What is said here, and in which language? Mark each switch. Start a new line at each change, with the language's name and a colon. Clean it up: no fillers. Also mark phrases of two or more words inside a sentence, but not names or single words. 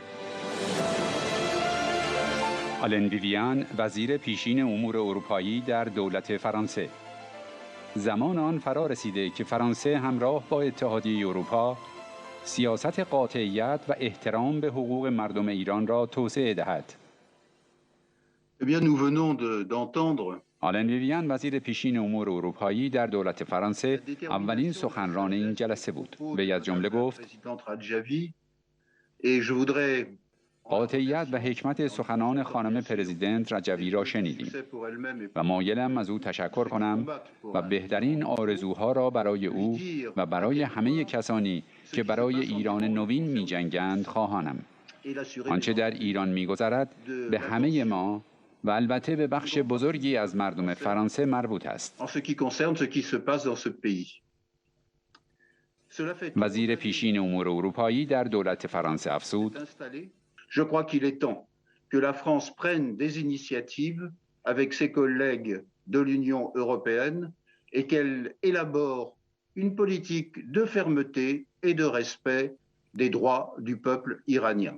Persian: آلن ویویان، وزیر پیشین امور اروپایی در دولت فرانسه. زمان آن فرا رسیده که فرانسه همراه با اتحادیه اروپا سیاست قاطعیت و احترام به حقوق مردم ایران را توسعه دهد.
French: Eh bien, nous venons d'entendre
Persian: آلن ویویان، وزیر پیشین امور اروپایی در دولت فرانسه، اولین سخنران این جلسه بود. وی از جمله گفت: قاطعیت و حکمت سخنان خانم پرزیدنت رجوی را شنیدیم و مایلم از او تشکر کنم و بهترین آرزوها را برای او و برای همه کسانی که برای ایران نوین می جنگند خواهانم. آنچه در ایران می گذرد به همه ما و البته به بخش بزرگی از مردم فرانسه مربوط است. وزیر پیشین امور اروپایی در دولت فرانسه افزود:
French: Je crois qu'il est temps que la France prenne des initiatives avec ses collègues de l'Union européenne et qu'elle élabore une politique de fermeté et de respect des droits du peuple iranien.